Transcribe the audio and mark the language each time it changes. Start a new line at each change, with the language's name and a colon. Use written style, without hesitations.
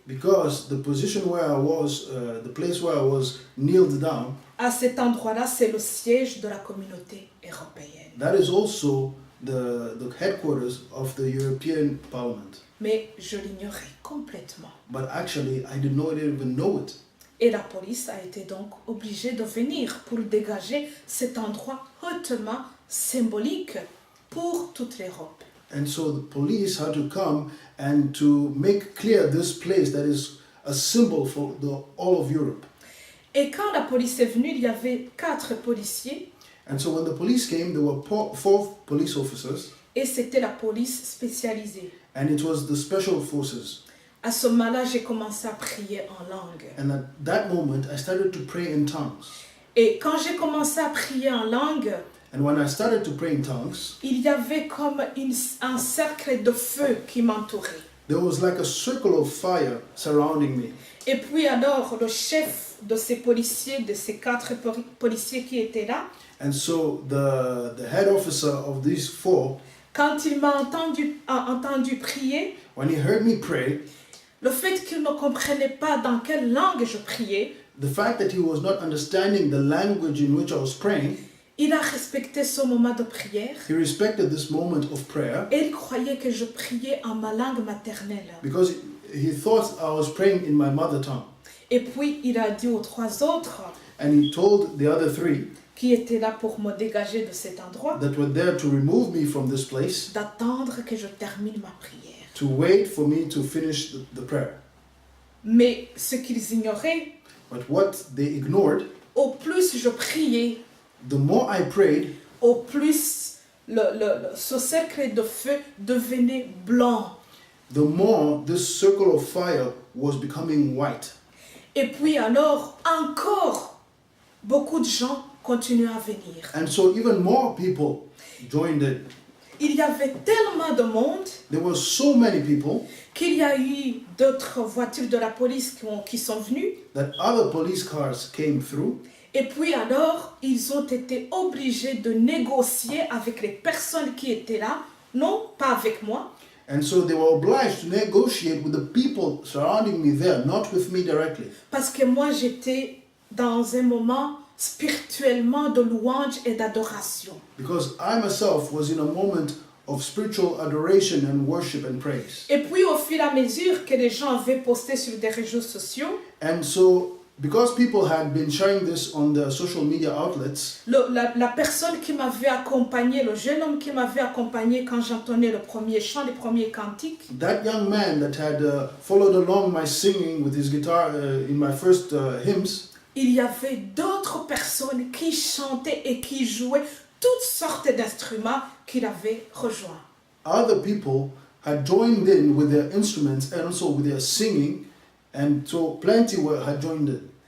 English: because the position where I was, the place where I was kneeled down,
French: à cet endroit-là, c'est le siège de la communauté européenne.
English: that is also the headquarters of the European Parliament.
French: Mais je l'ignorais complètement.
English: But actually, I did not even know it.
French: Et la police a été donc obligée de venir pour dégager cet endroit hautement symbolique pour toute l'Europe.
English: And so the police had to come and to make clear this place that is a symbol for all of Europe.
French: Et quand la police est venue, il y avait 4 policiers.
English: And so when the police came, there were 4 police officers,
French: Et c'était la police spécialisée.
English: and it was the special forces.
French: À ce moment-là, j'ai commencé à prier en langue.
English: And at that moment, I started to pray in tongues.
French: Et quand j'ai commencé à prier en langue,
English: And when I started to pray in tongues,
French: il y avait comme un cercle de feu qui m'entourait.
English: there was like a circle of fire surrounding me.
French: Et puis alors, le chef de ces policiers, de ces 4 policiers qui étaient là,
English: And so the head officer of these 4,
French: quand il m'a entendu prier,
English: when he heard me pray,
French: le fait qu'il ne comprenait pas dans quelle langue je priais,
English: the fact that he was not understanding the language in which I was praying,
French: il a respecté ce moment de prière
English: he respected this moment of prayer
French: et il croyait que je priais en ma langue maternelle.
English: because he thought I was praying in my mother tongue.
French: Et puis il a dit aux 3 autres
English: And he told the other 3
French: qui étaient là pour me dégager de cet endroit
English: that were there to remove me from this place,
French: d'attendre que je termine ma prière.
English: to wait for me to finish the prayer.
French: Mais ce qu'ils ignoraient,
English: But what they ignored,
French: au plus je priais,
English: the more I prayed,
French: au plus ce cercle de feu devenait blanc.
English: the more this circle of fire was becoming white.
French: Et puis alors, encore, beaucoup de gens continuaient à venir.
English: And so even more people joined it.
French: Il y avait tellement de monde
English: There were so many people
French: qu'il y a eu d'autres voitures de la police qui sont venues.
English: that other police cars came through.
French: Et puis alors, ils ont été obligés de négocier avec les personnes qui étaient là, non pas avec moi,
English: And so they were obliged to negotiate with the people surrounding me there, not with me directly.
French: parce que moi j'étais dans un moment spirituellement de louange et d'adoration.
English: Because I myself was in a moment of spiritual adoration and worship and praise.
French: Et puis au fur et à mesure que les gens avaient posté sur des réseaux sociaux,
English: And so, because people had been sharing this on the social media outlets,
French: la personne qui m'avait accompagné, le jeune homme qui m'avait accompagné quand j'entonnais le premier chant, les premiers cantiques,
English: that young man that had followed along my singing with his guitar in my first hymns,
French: il y avait d'autres personnes qui chantaient et qui jouaient toutes sortes d'instruments qu'il avait rejoints.
English: other people had joined in with their instruments and also with their singing, and so plenty had joined in.